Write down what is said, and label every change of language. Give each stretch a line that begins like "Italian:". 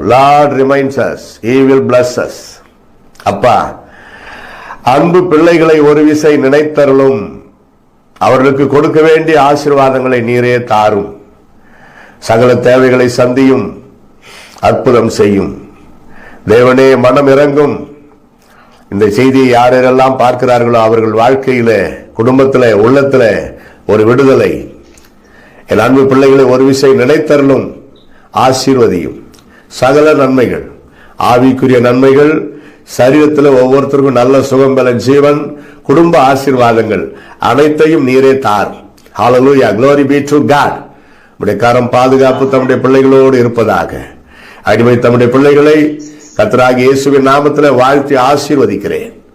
English: Lord reminds us, He will bless us.
Tamil: அப்பா, அன்பு பிள்ளைகளை ஒரு விசை நினைத்தருளும். அவர்களுக்கு கொடுக்க வேண்டிய ஆசீர்வாதங்களை நீரே தாரும். சகல தேவைகளை சந்தியும், அற்புதம் செய்யும். தேவனே, மனம் இறங்கும். இந்த செய்தியை யாரெல்லாம் பார்க்கிறார்களோ அவர்கள் வாழ்க்கையில, குடும்பத்தில, உள்ளத்தில ஒரு விடுதலை. என் அன்பு பிள்ளைகளை ஒரு விசை நினைத்தருளும், ஆசீர்வதியும். சகல நன்மைகள், ஆவிக்குரிய நன்மைகள், சரீரத்தில் ஒவ்வொருத்தருக்கும் நல்ல சுகம், பல ஜீவன், குடும்ப ஆசீர்வாதங்கள் அனைத்தையும் நீரே தார்.
English: Hallelujah, glory be to God.
Tamil: உம்முடைய கரம் பாதுகாப்பு தம்முடைய பிள்ளைகளோடு இருப்பதாக. அடிமை தம்முடைய பிள்ளைகளை கர்த்தராகிய இயேசுவின் நாமத்தில் வாழ்த்தி ஆசீர்வதிக்கிறேன்.